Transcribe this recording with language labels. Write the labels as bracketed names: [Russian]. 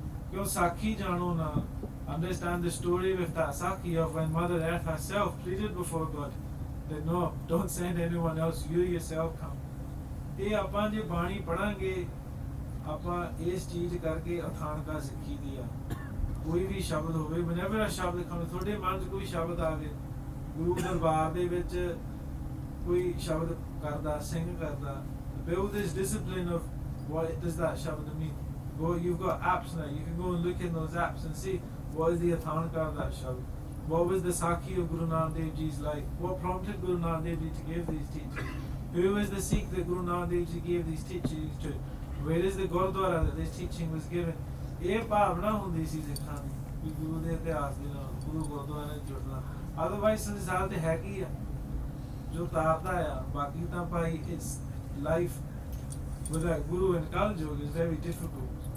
[Punjabi] ਕਿਉਂ ਸਾਖੀ ਜਾਣੋ ਨਾ, [English] understand the story with that Sakhi of when Mother Earth herself pleaded before God that no, don't send anyone else, you yourself come. [Punjabi] ਇਹ ਆਪਾਂ ਜੇ ਬਾਣੀ ਪੜਾਂਗੇ, ਆਪਾਂ ਇਸ ਚੀਜ਼ ਕਰਕੇ ਅਥਾਨਕਾ ਸਿੱਖੀ ਦੀ ਆ। ਕੋਈ ਵੀ ਸ਼ਬਦ ਹੋਵੇ, [English] whenever a shabad comes, [Punjabi] ਤੁਹਾਡੇ ਮਨ 'ਚ ਕੋਈ ਸ਼ਬਦ ਆਵੇ, ਗੁਰੂ ਦਰਬਾਰ ਦੇ ਵਿੱਚ ਕੋਈ ਸ਼ਬਦ ਕਰਦਾ, ਸਿੰਘ ਕਰਦਾ, [English] build this discipline of what does that shabad mean. Go, you've got apps now, you can go and look in those apps and see what is the athanka of that shabd. What was the Sakhi of Guru Nanak Dev Ji's life? What prompted Guru Nanak Dev Ji to give these teachings? Who was the Sikh that Guru Nanak Dev Ji gave these teachings to? Where is the Gurdwara that this teaching was given? [Punjabi] ਇਹ ਭਾਵਨਾ ਹੁੰਦੀ ਸੀ ਸਿੱਖਾਂ ਦੀ ਵੀ ਗੁਰੂ ਦੇ ਇਤਿਹਾਸ ਦੇ ਨਾਲ ਗੁਰੂ ਗੁਰਦੁਆਰੇ ਨਾਲ ਜੁੜਨਾ। [English] otherwise [Punjabi] ਸੰਸਾਰ ਤੇ ਹੈ ਕੀ ਆ ਜੋ ਤਾਰਦਾ ਆ, ਬਾਕੀ ਤਾਂ ਭਾਈ ਇਸ [English] Life without Guru and Kaljog is very difficult.